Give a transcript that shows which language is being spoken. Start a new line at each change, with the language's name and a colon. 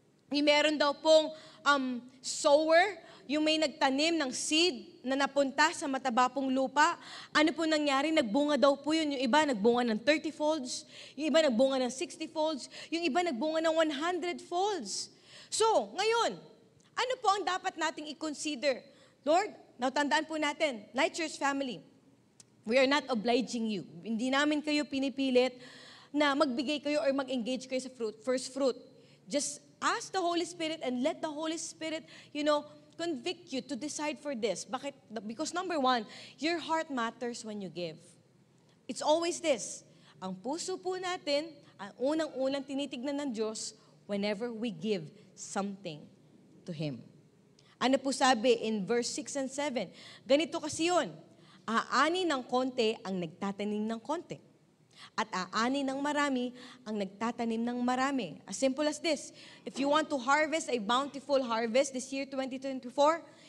Filipino: Meron daw pong sower, yung may nagtanim ng seed na napunta sa matabapong lupa. Ano po nangyari? Nagbunga daw po yun. Yung iba nagbunga ng 30 folds, yung iba nagbunga ng 60 folds, yung iba nagbunga ng 100 folds. So, ngayon, ano po ang dapat nating i-consider?
English: Lord,
Filipino: tandaan po natin,
English: Light Church family, we are not obliging you.
Filipino: Hindi namin kayo pinipilit na magbigay kayo or mag-engage kayo sa first fruit.
English: Just ask the Holy Spirit and let the Holy Spirit, convict you to decide for this.
Filipino: Bakit?
English: Because number one, your heart matters when you give. It's always this.
Filipino: Ang puso po natin, ang unang-unang tinitignan ng Diyos
English: whenever we give something to Him.
Filipino: Ano po sabi in verse 6 and 7? Ganito kasi yun. Aani ng konti ang nagtatanim ng konti. At aani ng marami ang nagtatanim ng marami.
English: As simple as this. If you want to harvest a bountiful harvest this year, 2024,